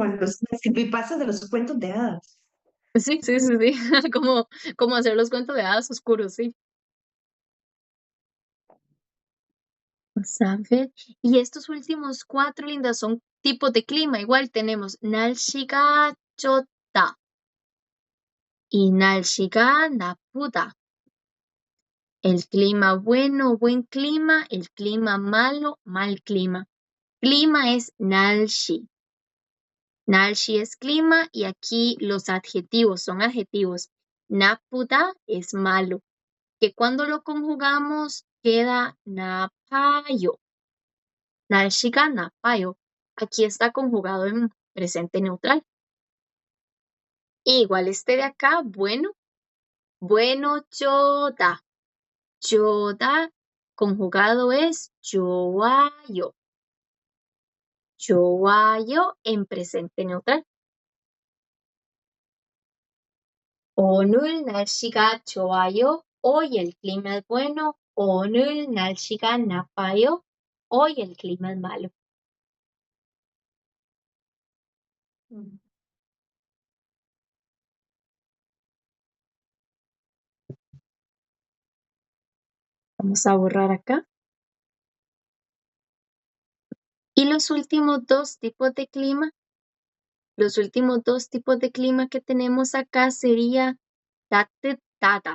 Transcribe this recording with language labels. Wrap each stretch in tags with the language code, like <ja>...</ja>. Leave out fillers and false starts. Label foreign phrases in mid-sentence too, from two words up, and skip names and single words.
<es>sí. con los creepypastas de los cuentos de hadas. Sí, sí, sí, sí. Como hacer los cuentos de hadas oscuros, sí. Vamos a ver. Y estos últimos cuatro, lindas, son tipos de clima. Igual tenemos</es> <ko>날씨가 좋다</ko> <es>y</es> <ko>날씨가 나쁘다.</ko> <es>El clima bueno, buen clima. El clima malo, mal clima. Clima es 날씨. 날씨 es clima y aquí los adjetivos son adjetivos. 나쁘다 es malo, que cuando lo conjugamos queda 나빠요.</es> <ko>날씨가 나빠요.</ko> <es>Aquí está conjugado en presente neutral. Igual este de acá, bueno, bueno,</es> <ko>좋다.</ko> <es>좋다 conjugado es 좋아요. 좋아요 en presente neutral.</es> <ko>오늘 날씨가 좋아요.</ko> <es>Hoy el clima es bueno.</es> <ko>오늘 날씨가 나빠요.</ko> <es>Hoy el clima es malo. Mm. Vamos a borrar acá. Y los últimos dos tipos de clima que tenemos acá sería 따뜻하다.</es>